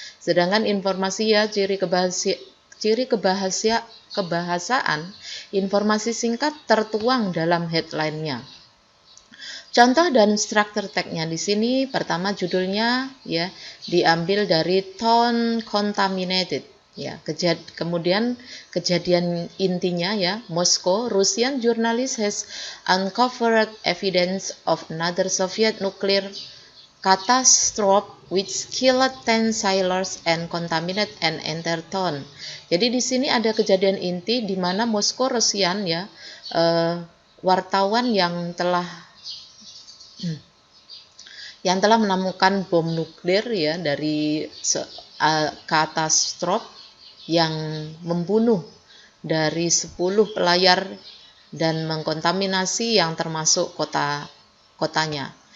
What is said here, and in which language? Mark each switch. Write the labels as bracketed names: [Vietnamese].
[Indonesian] Sedangkan informasi, ya, ciri kebahasaan, informasi singkat tertuang dalam headline-nya. Contoh dan struktur tag-nya di sini, pertama judulnya, ya, diambil dari Town Contaminated, ya. Kemudian kejadian intinya, ya, [English] Moscow, Russian journalist has uncovered evidence of another Soviet nuclear catastrophe which killed 10 sailors and contaminated an entire town. [Indonesian] Jadi di sini ada kejadian inti di mana Moskow, Rusian, ya, wartawan yang telah menemukan bom nuklir, ya, dari katastrofe yang membunuh dari 10 pelayar dan mengkontaminasi yang termasuk kotanya.